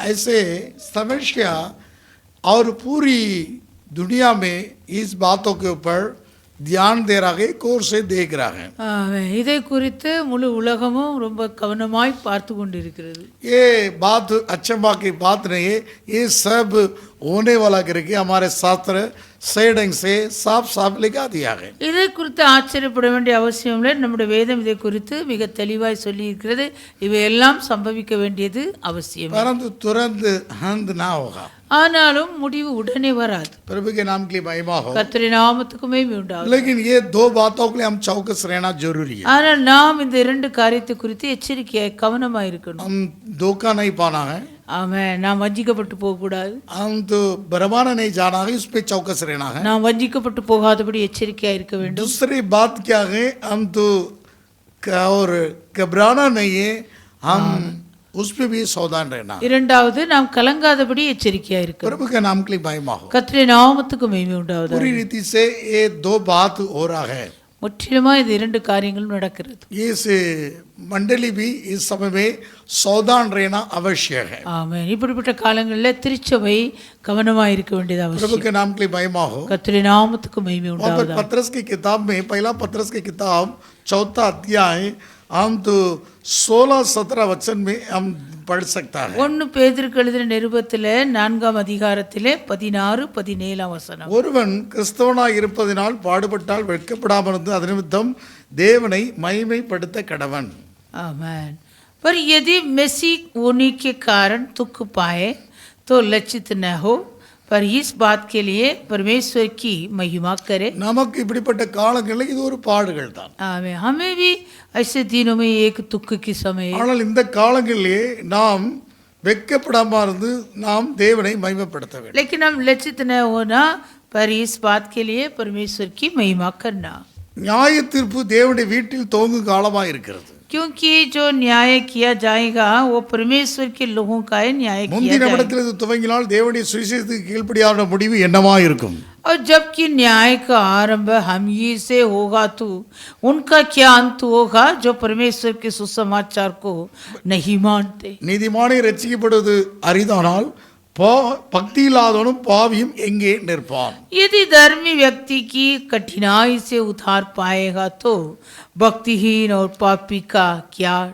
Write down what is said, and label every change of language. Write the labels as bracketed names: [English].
[Hindi] ऐसे समस्या और पूरी दुनिया में इस बातों के ऊपर ध्यान दे रहा है, गौर से देख रहा है. [Tamil] இதை குறித்து முழு உலகமும் ரொம்ப கவனமாய் பார்த்து கொண்டிருக்கிறது. [Hindi] ये बात अचंभा की बात नहीं है, ये सब होने वाला करके हमारे शास्त्र सेडिंग से साफ साफ लिखा दिया है। [Tamil] இதை குறித்து ஆச்சரியப்பட வேண்டிய அவசியம் இல்லை. நம்முடைய வேதம் இதை குறித்து மிக தெளிவாய் சொல்லி இருக்கிறது. இவையெல்லாம் சம்பவிக்க வேண்டியது அவசியம். [Hindi] परंतु तुरंत अंत ना होगा, [Tamil] ஆனாலும் முடிவு உடனே வராது. [Hindi] प्रभु के नाम के लिए महिमा हो। [Tamil] கர்த்தருடைய நாமத்துக்கு மகிமை உண்டாகும். [Hindi] लेकिन ये दो बातों के लिए हम चौकस रहना जरूरी है। [Tamil] ஆனால் நாம் இந்த இரண்டு காரியத்தை குறித்து எச்சரிக்கையாய் கவனமாக இருக்கணும். [Hindi] हम धोखा नहीं पाना है, [Tamil] ஆமென். நாம் வஞ்சிக்கப்பட்டு போகக்கூடாது. [Hindi] हम तो बरमाना नहीं जाना है, उस पे चौकस रहना है। [Tamil] நாம் வஞ்சிக்கப்பட்டு போகாதபடி எச்சரிக்கையாக இருக்க வேண்டும். [Hindi] दूसरी बात क्या है, हम तो और घबराना नहीं है, हम उस पे भी सावधान रहना। [Tamil] இரண்டாவது நாம் கலங்காதபடி எச்சரிக்கையாக இருக்கணும். [Hindi] प्रभु के नाम के लिए महिमा हो। [Tamil] கர்த்தருடைய நாமத்துக்கு மகிமை உண்டாவதாக. [Hindi] पूरी रीति से ये दो बात हो रहा है। [Tamil] முற்றிலுமா இது இரண்டு காரியங்களும் நடக்கிறது. [Hindi] इस मंडली भी इस समय में सावधान रहना आवश्यक है। [Tamil] ஆமென். இப்படிப்பட்ட காலங்களில் திருச்சபை கவனமாக இருக்க வேண்டியது [Hindi] प्रभु [Tamil] அவசியம். [Hindi] के नाम के लिए महिमा हो। [Tamil] கர்த்தருடைய நாமத்துக்கு மகிமை [Hindi] वहाँ पर [Tamil] உண்டாவதாக. [Hindi] पतरस की किताब में, पहला पतरस की किताब 4 अध्याय, हम तो 16-17 वचन में हम पढ़ सकता है। [Tamil] 1 பேதுருக்கு எழுதின நிருபத்திலே 4ஆம் அதிகாரத்திலே 16-17 வசனம். ஒருவன் கிறிஸ்தவனாய் இருப்பதினால் பாடுபட்டால் வெட்கப்படாமல் இருந்து அது நிமித்தம் தேவனை மகிமைப்படுத்த கடவன்। [Hindi] आमेन। पर यदि मसीह होने के कारण दुख पाए तो लज्जित न हो, पर इस बात के लिए परमेश्वर की महिमा करे। [Tamil] நமக்கு இப்படிப்பட்ட காலங்களில் இது ஒரு பாடுகள் தான்। [Hindi] आमेन। हमें भी ऐसे दिनों में एक दुख की समय है। [Tamil] ஆனால் இந்த காலங்களிலே நாம் வெட்கப்படாமல் இருந்து நாம் தேவனை மகிமைப்படுத்த வேண்டும்। [Hindi] लेकिन हम लज्जित न होना, पर इस बात के लिए परमेश्वर की महिमा करना। [Tamil] நியாய தீர்ப்பு தேவனுடைய வீட்டில் துவங்கும் காலமாக இருக்கிறது। [Hindi] क्योंकि जो न्याय किया जाएगा वो परमेश्वर के लोगों का न्याय किया [Tamil] முந்தின [Hindi] जाएगा। [Tamil] இடத்தில் இது துவங்கினால் தேவனுடைய சுவிசேஷத்துக்கு கீழ்ப்படியான முடிவு என்னவா இருக்கும்? [Hindi] और जबकि न्याय का आरंभ हम ही से होगा तो उनका क्या अंत होगा जो परमेश्वर के सुसमाचार को नहीं मानते। [Tamil] நீதிமானை ரட்சிக்கப்படுவது அரிதானால் பக்தி இல்லாதவனும் பாவியும் எங்கே நிற்பான்? [Hindi] यदि धर्मी व्यक्ति की कठिनाई से उद्धार पाएगा तो भक्तिहीन और पापी का क्या